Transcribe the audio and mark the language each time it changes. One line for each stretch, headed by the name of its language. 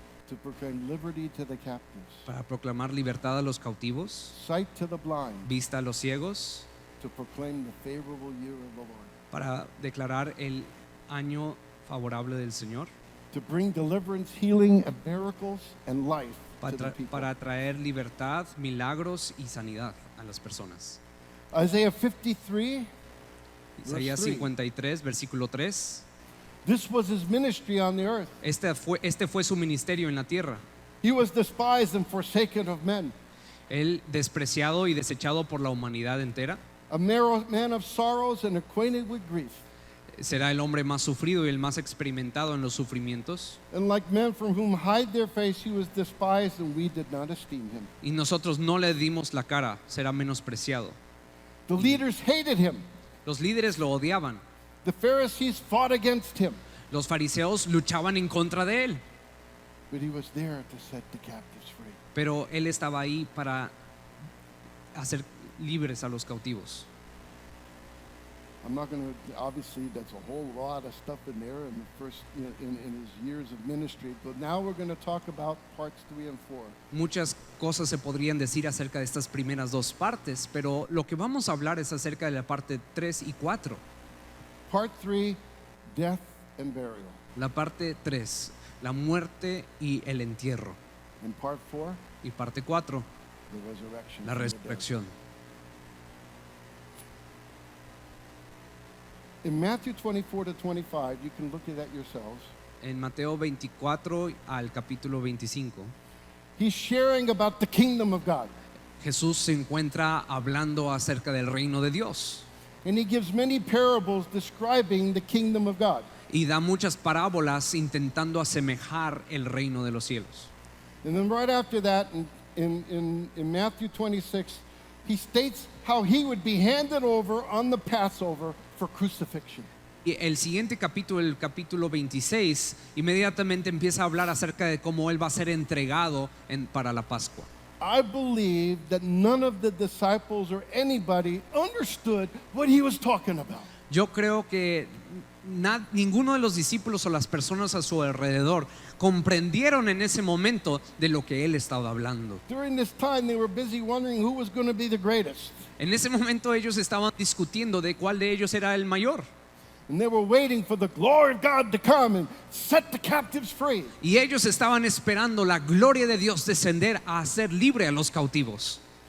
English: to proclaim liberty to the captives,
Spanish: para proclamar libertad a los cautivos,
English: sight to the blind,
Spanish: vista a los ciegos,
English: to proclaim the favorable year of the Lord,
Spanish: para declarar el año favorable del Señor,
English: to bring deliverance, healing, and miracles and life to the people.
Spanish: para traer libertad, milagros y sanidad a las personas.
English: Isaiah 53,
Spanish: Isaías
English: Verse
Spanish: 53, versículo 3.
English: this was his ministry on the earth.
Spanish: Este fue su ministerio en la tierra.
English: He was despised and forsaken of men,
Spanish: Él despreciado y desechado por la humanidad entera.
English: a man of sorrows and acquainted with grief.
Spanish: Será el hombre más sufrido y el más experimentado en los sufrimientos.
English: And like men from whom hide their face, he was despised, and we did not esteem him.
Spanish: Y nosotros no le dimos la cara, será menospreciado.
English: The leaders hated him.
Spanish: Los líderes lo odiaban.
English: The Pharisees fought against him.
Spanish: Los fariseos luchaban en contra de él.
English: But he was there to set the captives free.
Spanish: Pero él estaba ahí para hacer libres a los cautivos.
English: I'm not going to, obviously, that's a whole lot of stuff in there in the first, in his years of ministry. But now we're going to talk about parts 3 and 4.
Spanish: Muchas cosas se podrían decir acerca de estas primeras dos partes, pero lo que vamos a hablar es acerca de la parte 3 y 4.
English: Part 3, death and burial.
Spanish: La parte 3, la muerte y el entierro.
English: And part 4,
Spanish: Y parte 4,
English: the resurrection.
Spanish: la
English: from the dead.
Spanish: resurrección.
English: In Matthew 24 to 25, you can look at that yourselves.
Spanish: En Mateo 24 al capítulo 25,
English: He's sharing about the kingdom of God.
Spanish: Jesús se encuentra hablando acerca del reino de Dios
English: And he gives many parables describing the kingdom of God.
Spanish: y da muchas parábolas intentando asemejar el reino de los cielos.
English: And then right after that, in Matthew 26, he states how he would be handed over on the Passover for crucifixion.
Spanish: Y el siguiente capítulo, el capítulo 26, inmediatamente empieza a hablar acerca de cómo él va a ser entregado para la Pascua.
English: I believe that none of the disciples or anybody understood what he was talking about.
Spanish: Yo creo que ninguno de los discípulos o las personas a su alrededor comprendieron en ese momento de lo que él estaba hablando.
English: During this time, they were busy wondering who was going to be the greatest.
Spanish: En ese momento ellos estaban discutiendo de cuál de ellos era el mayor.
English: And they were waiting for the glory of God to come and set the captives free.
Spanish: Y ellos estaban esperando la gloria de Dios descender a hacer libre a los cautivos.